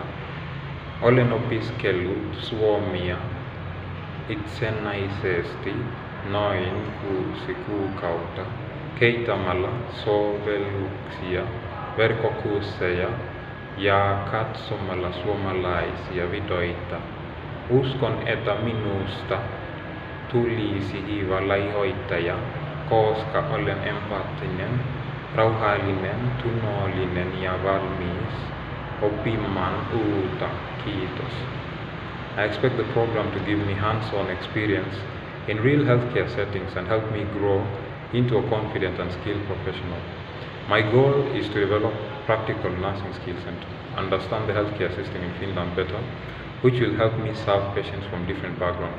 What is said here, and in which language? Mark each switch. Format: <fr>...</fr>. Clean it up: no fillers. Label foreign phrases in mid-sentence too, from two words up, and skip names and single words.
<fi>Olen opiskellut suomea itsenäisesti noin 6 kuukautta kehittämällä sovelluksia, verkkokursseja ja katsomalla suomalaisia videoita. Uskon, että minusta tulisi hyvä lähihoitaja, koska olen empaattinen, rauhallinen, tunnollinen ja valmis oppimaan uutta. Kiitos.</fi> <en>I expect the program to give me hands-on experience in real healthcare settings and help me grow into a confident and skilled professional. My goal is to develop practical nursing skills and to understand the healthcare system in Finland better, which will help me serve patients from different backgrounds.</en>